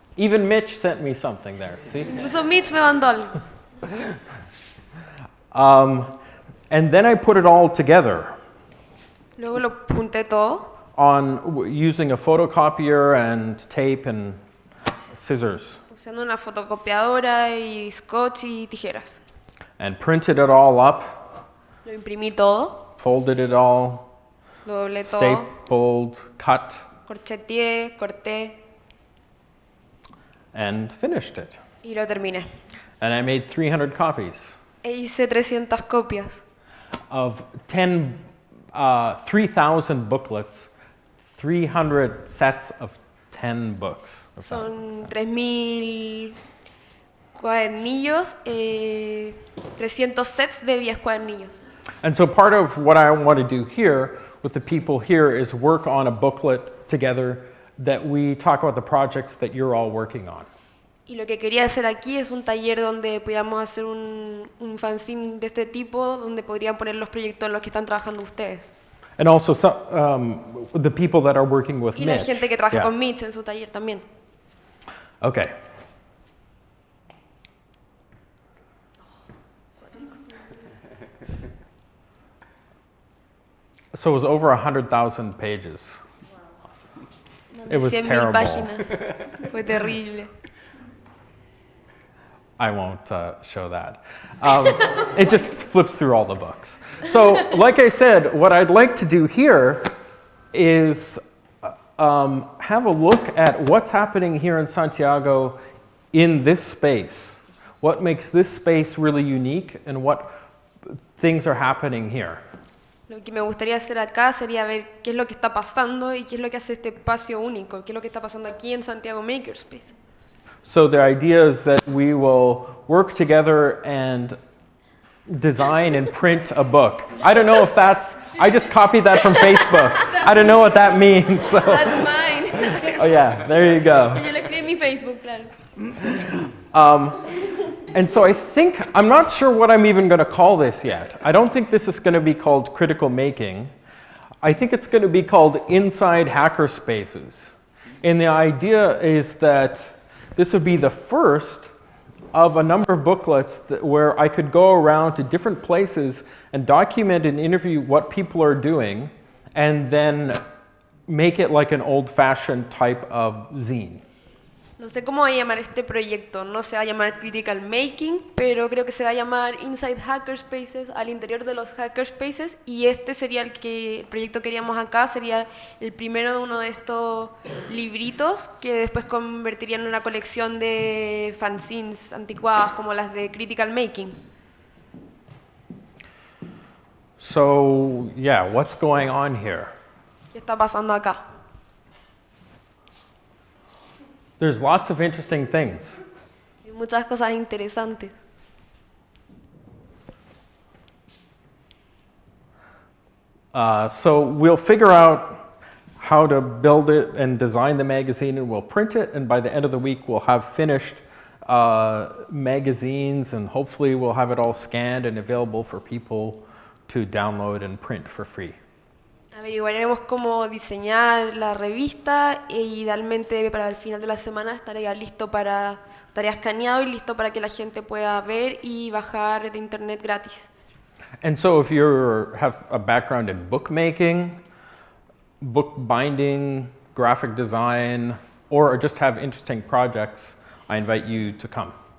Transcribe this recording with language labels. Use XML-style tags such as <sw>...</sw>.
<en>Even Mitch sent me something there, see?</en> <es>Incluso Mitch me mandó algo.</es> <en>And then I put it all together</en> <es>Luego lo junté todo</es> <en>using a photocopier and tape and scissors.</en> <es>usando una fotocopiadora y scotch y tijeras.</es> <en>And printed it all up,</en> <es>Lo imprimí todo,</es> <en>folded it all,</en> <es>lo doblé todo,</es> <en>stapled, cut,</en> <es>corcheteé, corté</es> <en>and finished it.</en> <es>y lo terminé.</es> <en>And I made 300 copies</en> <es>E hice 300 copias</es> <en>of 3,000 booklets, 300 sets of 10 books. if that makes</en> <es>Son</es> <en>sense.</en> <es>3.000 cuadernillos, 300 sets de 10 cuadernillos.</es> <en>And so part of what I want to do here with the people here is work on a booklet together that we talk about the projects that you're all working on.</en> <es>Y lo que quería hacer aquí es un taller donde pudiéramos hacer un fanzine de este tipo, donde podrían poner los proyectos en los que están trabajando ustedes.</es> <en>And also the people that are working with</en> <es>Y la</es> <en>Mitch.</en> <es>gente que trabaja</es> <en>Yeah.</en> <es>con Mitch en su taller también.</es> <en>Okay. So it was over 100,000 pages. It was</en> <es>100.000</es> <en>terrible.</en> <es>páginas. Fue terrible.</es> <en>I won't show that. It just flips through all the books. So, like I said, what I'd like to do here is have a look at what's happening here in Santiago in this space. What makes this space really unique and what things are happening here.</en> <es>Lo que me gustaría hacer acá sería ver qué es lo que está pasando y qué es lo que hace este espacio único, qué es lo que está pasando aquí en Santiago MakerSpace.</es> <en>So the idea is that we will work together and design and print a book. I don't know if that's, I just copied that from Facebook. I don't know what that means. So. That's mine. Oh yeah, there you go.</en> <es>Yo lo escribí en mi Facebook, claro.</es> <en>And so I think, I'm not sure what I'm even going to call this yet. I don't think this is going to be called critical making. I think it's going to be called Inside Hackerspaces. And the idea is that this would be the first of a number of booklets where I could go around to different places and document and interview what people are doing and then make it like an old-fashioned type of zine.</en> <es>No sé cómo va a llamar este proyecto, no se va a llamar Critical Making, pero creo que se va a llamar Inside Hackerspaces, al interior de los Hackerspaces, y este sería el proyecto que queríamos acá, sería el primero de uno de estos libritos que después convertirían en una colección de fanzines anticuadas como las de Critical Making.</es> <en>So, yeah, what's going on here?</en> <es>¿Qué está pasando acá?</es> <en>There's lots of interesting things.</en> <es>Hay muchas cosas interesantes.</es> <en>So we'll figure out how to build it and design the magazine, and we'll print it, and by the end of the week we'll have finished magazines, and hopefully we'll have it all scanned and available for people to download and print for free.</en> <es>Averiguaremos cómo diseñar la revista e idealmente para el final de la semana estaría escaneado y listo para que la gente pueda ver y bajar de internet gratis.</es> <en>And so if you have a background in bookmaking, book binding, graphic design, or just have interesting projects, I invite you to come.</en>